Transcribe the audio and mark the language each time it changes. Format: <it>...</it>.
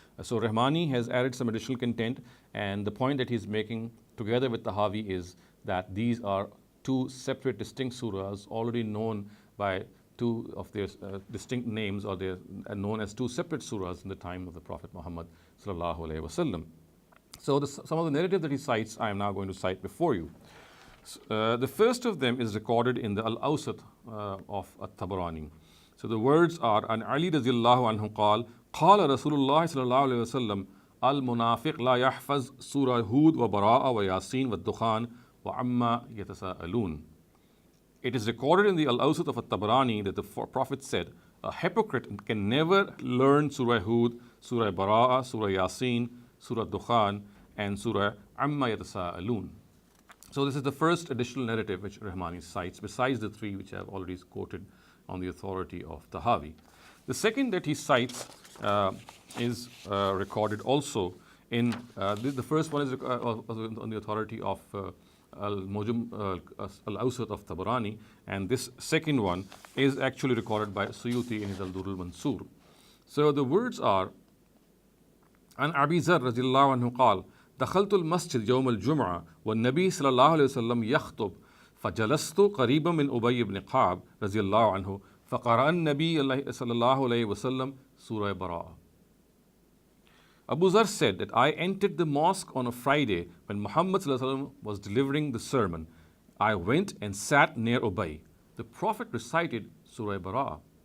<en>So Rahmani has added some additional content, and the point that he's making together with Tahawi is that these are 2 separate distinct surahs already known by 2 of their distinct names, or they are known as 2 separate surahs in the time of the Prophet Muhammad sallallahu alaihi wasallam. So some of the narrative that he cites, I am now going to cite before you. The first of them is recorded in the Al-Awsat of At-Tabarani. So the words are,</en> <ar>An Ali radiyallahu anhu qal, قال رسول الله صلى الله عليه وسلم المنافق لا يحفظ سورة هود وبراءة وياسين والدخان وعما يتساءلون.</ar> <en>It is recorded in the Al-Awsat of At-Tabarani that the Prophet said, a hypocrite can never learn Surah Hud, Surah Bara'ah, Surah Yasin, Surah Dukhan, and Surah Amma Yatasa'alun. So this is the first additional narrative which Rahmani cites, besides the 3 which I have already quoted on the authority of Tahawi. The second that he cites is recorded also The first one is on the authority of Al-Mujam Al-Awsat of Tabarani, and this second one is actually recorded by Suyuti in his Al-Durr al-Mansur. So the words are,</en> <ar>عن أبي ذر رضي الله عنه قال دخلت المسجد يوم الجمعة والنبي صلى الله عليه وسلم يخطب فجلست قريبا من أبي بن كعب رضي الله عنه فقرأ النبي صلى الله عليه وسلم سورة براءة.</ar> <en>Abu Zar said that I entered the mosque on a Friday when Muhammad ﷺ was delivering the sermon. I went and sat near Ubay. The Prophet recited Surah Bara'ah.</en>